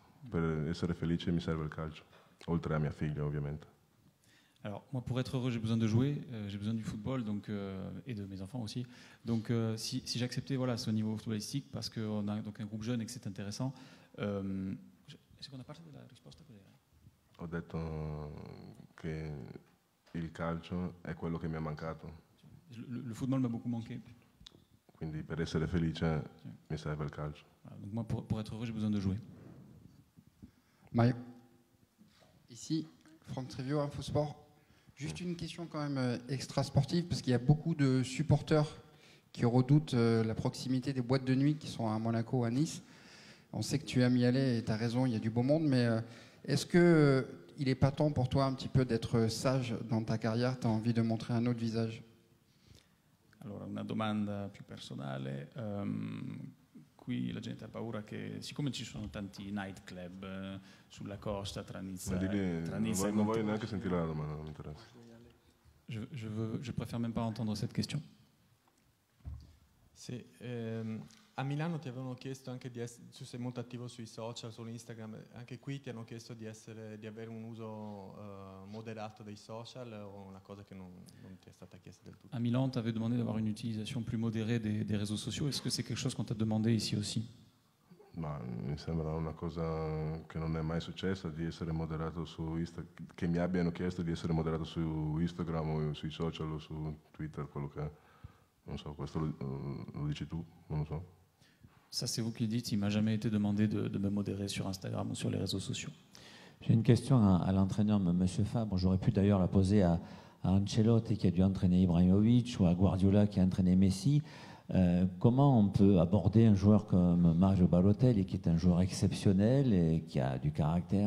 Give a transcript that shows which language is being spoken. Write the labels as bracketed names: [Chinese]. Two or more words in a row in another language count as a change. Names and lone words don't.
[Italian] Per essere felice mi serve il calcio, oltre à mia figlia ovviamente. [French] Alors, moi, pour être heureux, j'ai besoin de jouer, j'ai besoin du football donc, et de mes enfants aussi. Donc, si j'acceptais voilà, ce niveau footballistique, parce qu'on a donc un groupe jeune et que c'est intéressant. [Italian] Seconda parte della risposta cos'era? Ho detto che il calcio è quello che mi è mancato. [French] Le football m'a beaucoup manqué. [Italian] Quindi per essere felice mi serve il calcio. [French] Voilà, donc moi, pour être heureux, j'ai besoin de jouer. Mario. Ici, Franck Trivio, InfoSport. Juste une question quand même extra sportive, parce qu'il y a beaucoup de supporters qui redoutent la proximité des boîtes de nuit qui sont à Monaco, à Nice. On sait que tu aimes y aller et tu as raison, il y a du beau monde, mais est-ce qu'il n'est pas temps pour toi un petit peu d'être sage dans ta carrière? Tu as envie de montrer un autre visage? [Italian] Allora, una domanda più personale. Qui la gente ha paura che, siccome ci sono tanti nightclub sulla costa tra Nizza e non voglio neanche sentire la domanda, non mi interessa. [French] Je préfère même pas entendre cette question. [Italian] Sì, a Milano ti avevano chiesto anche tu sei molto attivo sui social, su Instagram, anche qui ti hanno chiesto di avere un uso moderato dei social o una cosa che non ti è stata chiesta del tutto? [French] À Milan, on t'avait demandé d'avoir une utilisation plus modérée des réseaux sociaux. Est-ce que c'est quelque chose qu'on t'a demandé ici aussi? [Italian] Ma mi sembra una cosa che non è mai successa di essere moderato su Instagram, che mi abbiano chiesto di essere moderato su Instagram o sui social o su Twitter, quello che è. Non so, questo lo dici tu, non lo so. [French] Ça, c'est vous qui le dites. Il m'a jamais été demandé de me modérer sur Instagram ou sur les réseaux sociaux. J'ai une question à l'entraîneur, M. Fabre. J'aurais pu d'ailleurs la poser à Ancelotti qui a dû entraîner Ibrahimovic ou à Guardiola qui a entraîné Messi. Comment on peut aborder un joueur comme Mario Balotelli qui est un joueur exceptionnel et qui a du caractère?